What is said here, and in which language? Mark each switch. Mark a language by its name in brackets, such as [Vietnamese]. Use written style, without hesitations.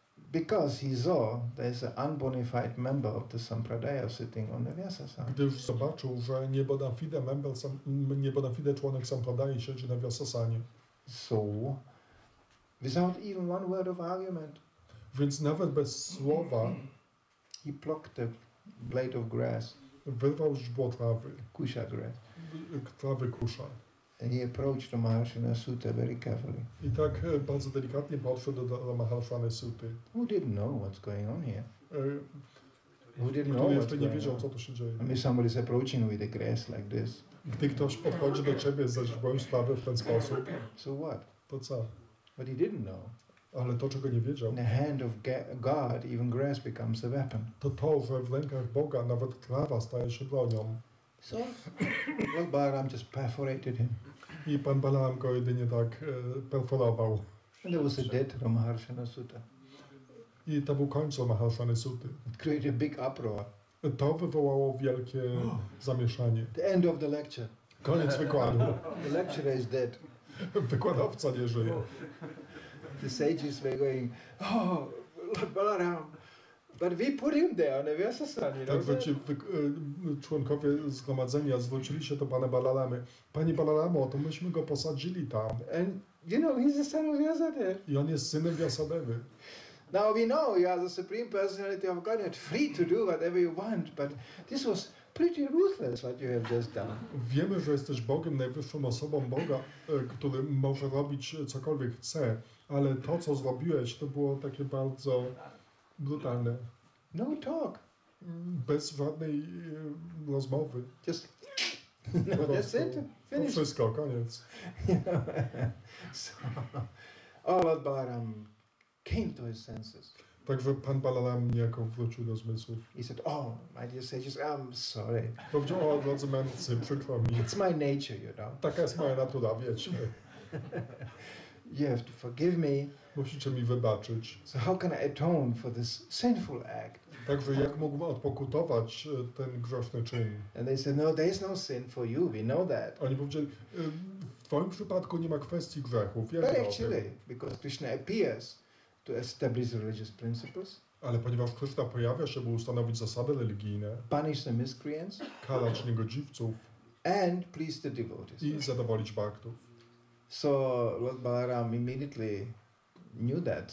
[English] Because he saw there's an unbonified member of the Sampradaya sitting on the Vyasasana. [Polish] Gdyż zobaczył, że nie bona fide członek Sampradai siedzi na Vyasasanie. [English] So, without even one word of argument, [Polish] Więc nawet bez słowa [English] he plucked a blade of grass, [Polish] wyrwał źdźbło trawy, [English] kusha grass, [Polish] trawy kusza. [English] and he approached Ramaharshana Sutta very carefully. [Polish] I tak bardzo delikatnie podszedł do Ramaharshany Sutty, [English] Who didn't know what's going on here? Who didn't know [Polish] który jeszcze nie [English] going [Polish] wiedział, [English] on? [Polish] co tu się dzieje. [English] I mean, somebody's approaching with a grass like this. [Polish] Gdy ktoś podchodzi do ciebie ze źdźbłem sprawy w ten sposób, [English] So what? [Polish] to co? [English] But he didn't know. [Polish] Ale to, czego nie wiedział, [English] In the hand of God, even grass becomes a weapon. [Polish] to, że w rękach Boga nawet trawa staje się bronią. [English] So, Lord Balaram just perforated him. [Polish] I pan Balaram go jedynie tak perforował. [English] And there was a dead Ramaharshana Sutta. [Polish] I to był końcu Maharshany Suty. [English] It created a big uproar. [Polish] To wywołało wielkie zamieszanie. [English] The end of the lecture. [Polish] Koniec wykładu. [English] The lecturer is dead. [Polish] Wykładowca nie żyje. [English] The sages were going, oh, Lord Balaram, but we put him there on the Vyasa-san, you know. [Polish] Także ci członkowie zgromadzenia zwrócili się do pana Balaramy. Panie Balaramo, to myśmy go posadzili tam. [English] And, you know, he's the son of Vyasadeva. [Polish] I on jest synem Vyasadevy. [English] Now we know you are the Supreme Personality of Godhead, free to do whatever you want, but this was pretty ruthless what you have just done. [Polish] Wiemy, że jesteś Bogiem, najwyższą osobą Boga, który może robić cokolwiek chce, ale to, co zrobiłeś, to było takie bardzo brutalne. [English] No talk. [Polish] Bez żadnej rozmowy. [English] Just, no, that's it. [Polish] To [English] Finish. [Polish] wszystko, koniec. [English] So, oh, Lord Balaram came to his senses. [Polish] Także pan Balaram niejako wrócił do zmysłów. [English] He said, oh, my dear sages, I'm sorry. [Polish] Powiedział, o drodzy mędrcy, przykro mi. [English] It's my nature, you know. [Polish] Taka jest moja natura, wiecie. [English] You have to forgive me. [Polish] Musicie mi wybaczyć. [English] So how can I atone for this sinful act? [Polish] Także jak mógłbym odpokutować ten grzeszny czyn? [English] And they said, no, there is no sin for you. We know that. [Polish] Oni powiedzieli, w twoim przypadku nie ma kwestii grzechów. [English] But actually, because Krishna appears to establish religious principles, [Polish] Ale ponieważ Kryszna pojawia się, by ustanowić zasady religijne, [English] punish the miscreants, [Polish] karać niegodziwców [English] and please the devotees. [Polish] i zadowolić bhaktów. [English] So Lord Balaram immediately knew that.